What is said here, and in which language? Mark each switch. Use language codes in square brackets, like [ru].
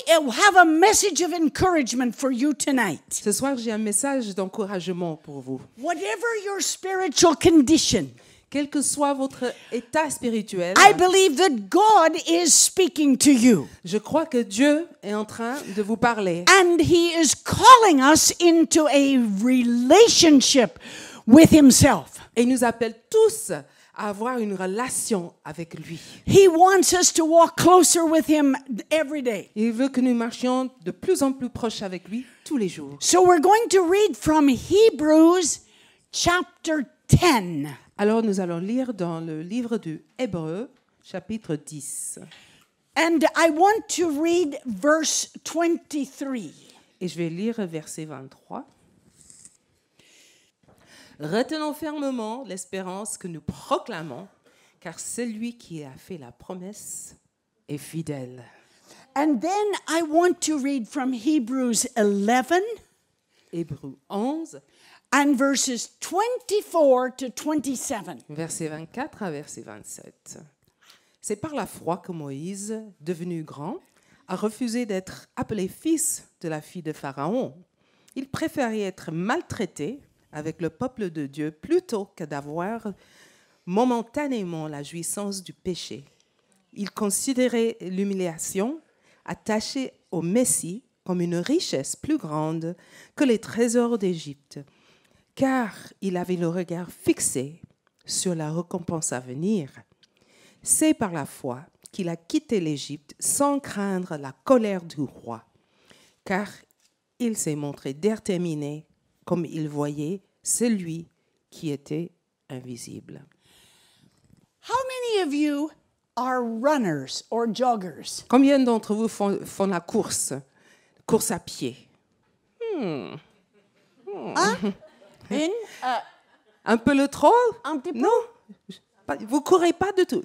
[en] have a message of encouragement for you tonight. [fr] Ce soir, j'ai un message d'encouragement pour vous. [en] Whatever your spiritual condition, [fr] Quel que soit votre état spirituel, [en] I believe that God is speaking to you. [fr] je crois que Dieu est en train de vous parler. [en] And He is calling us into a relationship with Himself. [fr] Et il nous appelle tous à avoir une relation avec lui. [en] He wants us to walk closer with Him every day. [fr] Il veut que nous marchions de plus en plus proches avec lui tous les jours. [en] So we're going to read from Hebrews chapter 10. [fr] Alors nous allons lire dans le livre du Hébreu, chapitre 10. [en] And I want to read verse 23. [fr] Et je vais lire verset 23. Retenons fermement l'espérance que nous proclamons, car celui qui a fait la promesse est fidèle. [en] And then I want to read from Hebrews 11 [fr] Hébreu 11, [en] and verses 24 to 27. [fr] verset 24 à verset 27. C'est par la foi que Moïse, devenu grand, a refusé d'être appelé fils de la fille de Pharaon. Il préférait être maltraité avec le peuple de Dieu plutôt que d'avoir momentanément la jouissance du péché. Il considérait l'humiliation attachée au Messie comme une richesse plus grande que les trésors d'Égypte, car il avait le regard fixé sur la récompense à venir. C'est par la foi qu'il a quitté l'Égypte sans craindre la colère du roi, car il s'est montré déterminé comme il voyait celui qui était invisible. [en] How many of you are runners or joggers? [fr] Combien d'entre vous font la course à pied? Un peu le trop? Un petit peu? Non, vous courez pas du tout.